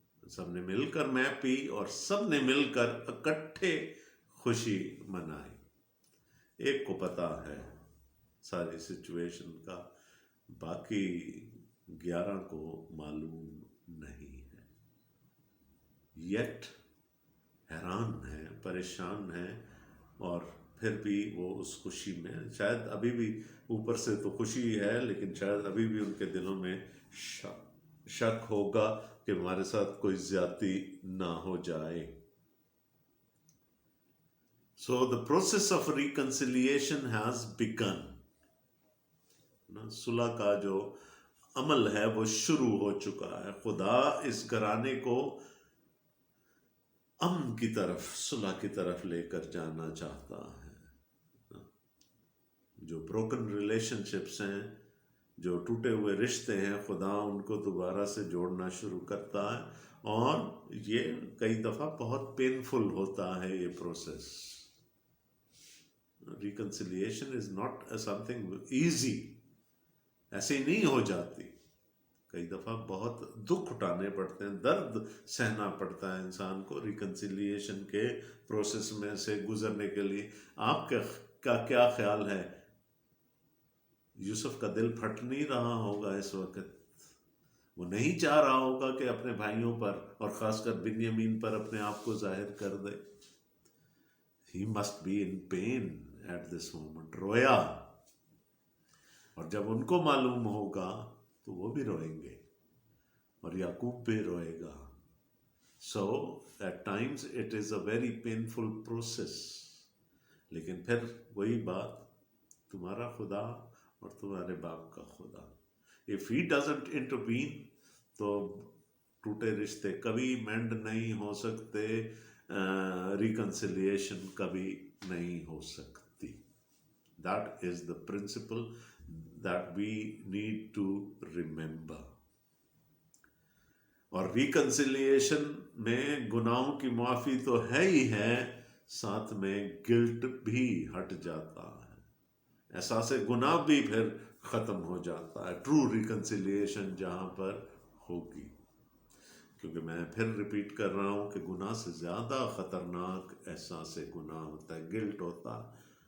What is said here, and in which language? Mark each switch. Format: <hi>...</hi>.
<ur>سب نے مل کر میں پی، اور سب نے مل کر اکٹھے خوشی منائی۔ ایک کو پتا ہے ساری سچویشن کا، باقی 11 کو معلوم نہیں ہے، یٹ حیران ہیں، پریشان ہیں، اور پھر بھی وہ اس خوشی میں شاید ابھی بھی اوپر سے تو خوشی ہے، لیکن شاید ابھی بھی ان کے دلوں میں شک ہوگا کہ ہمارے ساتھ کوئی زیادتی نہ ہو جائے.</ur> <en>So the process of reconciliation has begun.</en> <ur>صلح کا جو عمل ہے وہ شروع ہو چکا ہے. خدا اس گھرانے کو امن کی طرف، صلح کی طرف لے کر جانا چاہتا ہے. جو بروکن ریلیشن شپس ہیں، جو ٹوٹے ہوئے رشتے ہیں، خدا ان کو دوبارہ سے جوڑنا شروع کرتا ہے. اور یہ کئی دفعہ بہت پینفل ہوتا ہے یہ process.</ur> <en>reconciliation is not something easy,</en> <ur>ایسے ہی نہیں ہو جاتی. کئی دفعہ بہت دکھ اٹھانے پڑتے ہیں، درد سہنا پڑتا ہے انسان کو ریکنسیلیشن کے پروسیس میں سے گزرنے کے لیے. آپ کا کیا خیال ہے؟ یوسف کا دل پھٹ نہیں رہا ہوگا اس وقت؟ وہ نہیں چاہ رہا ہوگا کہ اپنے بھائیوں پر اور خاص کر بنیامین پر اپنے آپ کو ظاہر کر دے.</ur> <en>He must be in pain at this moment.</en> <ur>رویا. اور جب ان کو معلوم ہوگا تو وہ بھی روئیں گے اور یعقوب بھی روئے گا.</ur> <en>So at times it is a very painful process.</en> <ur>لیکن پھر وہی بات، تمہارا خدا اور تمہارے باپ کا خدا.</ur> <en>If he doesn't intervene</en> <ur>تو ٹوٹے رشتے کبھی مینڈ نہیں ہو سکتے، ریکنسیلیشن کبھی نہیں ہو سکتی.</ur> <en>That is the principle that we need to remember.</en> <ur>اور ریکنسیلیشن میں گناہوں کی معافی تو ہے ہی ہے، ساتھ میں گلٹ بھی ہٹ جاتا ہے، احساس گناہ بھی پھر ختم ہو جاتا ہے. ٹرو ریکنسیلیشن جہاں پر ہوگی. کیونکہ میں پھر ریپیٹ کر رہا ہوں کہ گناہ سے زیادہ خطرناک احساس گناہ ہوتا ہے، گلٹ ہوتا ہے.</ur>